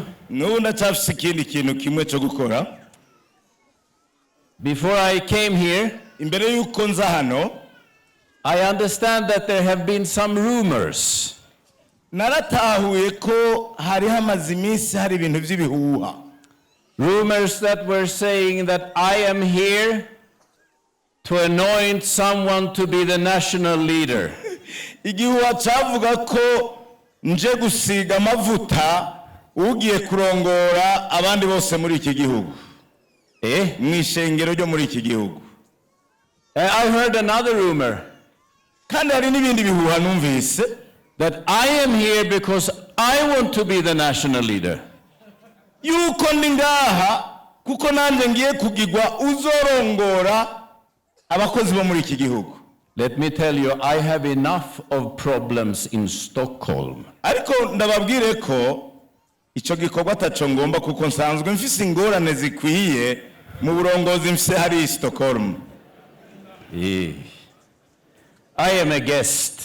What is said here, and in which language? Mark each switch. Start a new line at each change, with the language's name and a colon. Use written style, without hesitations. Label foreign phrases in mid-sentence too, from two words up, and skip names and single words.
Rundi: n'ubu ndacyafise ikindi kintu kimwe cyo gukora.
English: Before I came here,
Rundi: imbere y'uko nza hano
English: I understand that there have been some rumors.
Rundi: naratahuye ko hari hamaze iminsi hari ibintu by'ibihuha.
English: Rumors that were saying that I am here to anoint someone to be the national leader.
Rundi: igihuha cyavuga ko nje gusiga amavuta ugiye kurongora abandi bose muri iki gihugu, mu ishengero ryo muri iki gihugu.
English: I heard another rumor
Rundi: kandi hari n'ibindi bihuha numvise
English: that I am here because I want to be the national leader.
Rundi: yuko ndi ngaha kuko nanjye ngiye kugigwa uzorongora abakozi bo muri iki gihugu.
English: Let me tell you, I have enough of problems in Stockholm.
Rundi: ariko ndababwire ko icyo gikorwa ataco ngomba kuko nsanzwe mfise ingorane zikwiye mu burongozi mfise hari i Stockholm.
English: I am a guest.